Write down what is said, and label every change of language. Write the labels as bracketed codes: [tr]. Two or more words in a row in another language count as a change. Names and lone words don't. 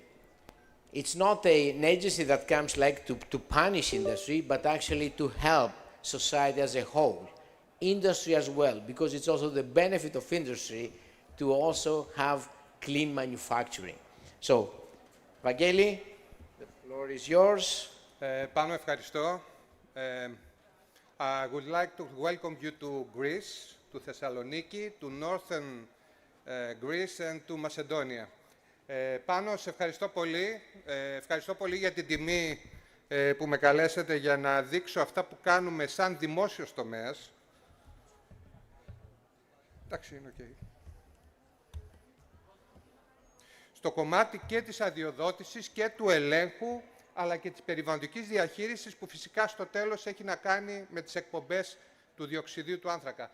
[en] It's not an agency that comes like to punish industry, but actually to help society as a whole, industry as well, because it's also the benefit of industry to also have clean manufacturing. So, Vangeli, the floor is yours. [el] Πάνω ευχαριστώ. [en] I would like to welcome you to Greece, to Thessaloniki, to northern Greece and to Macedonia. [el] Πάνω, σε ευχαριστώ πολύ. Ευχαριστώ πολύ για την τιμή που με καλέσατε για να δείξω αυτά που κάνουμε σαν δημόσιος τομέας. Εντάξει, είναι οκ. Στο κομμάτι και της αδειοδότησης και του ελέγχου, αλλά και της περιβαλλοντικής διαχείρισης, που φυσικά στο τέλος έχει να κάνει με τις εκπομπές του διοξιδίου του άνθρακα.